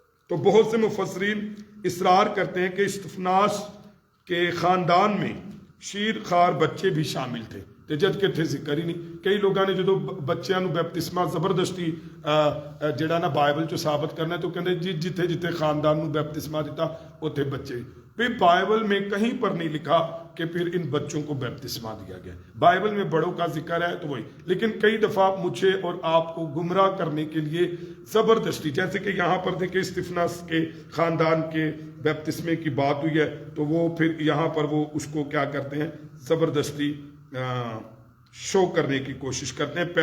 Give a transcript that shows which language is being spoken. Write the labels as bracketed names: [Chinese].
[Hindi] तो बहुत से मुफस्सिरीन इसरार करते हैं कि स्तिफनास के ख़ानदान में शीर खार बच्चे भी शामिल थे। [Punjabi] ਤੇ ਜਦ ਕਿ ਇੱਥੇ ਜ਼ਿਕਰ ਹੀ ਨਹੀਂ। ਕਈ ਲੋਕਾਂ ਨੇ ਜਦੋਂ ਬੱਚਿਆਂ ਨੂੰ ਬੈਪਤਿਸਮਾ ਜ਼ਬਰਦਸਤੀ ਜਿਹੜਾ ਨਾ ਬਾਈਬਲ 'ਚ ਸਾਬਤ ਕਰਨਾ तो ਕਹਿੰਦੇ जी जिथे जिथे खानदान ਨੂੰ बैप्तिस्मा दिता उथे बच्चे भी। [Hindi] बाइबल में कहीं पर नहीं लिखा कि फिर इन बच्चों को बैप्तिस्मा दिया गया। बाइबल में बड़ों का जिक्र है तो वही, लेकिन कई दफ़ा मुझे और आपको गुमराह करने के लिए ज़बरदस्ती, जैसे कि यहाँ पर देखिए स्तिफनास के ख़ानदान के बैप्तिस्मे की बात हुई है तो वो फिर यहाँ पर वो उसको क्या करते हैं, ज़बरदस्ती शो करने की कोशिश करते हैं।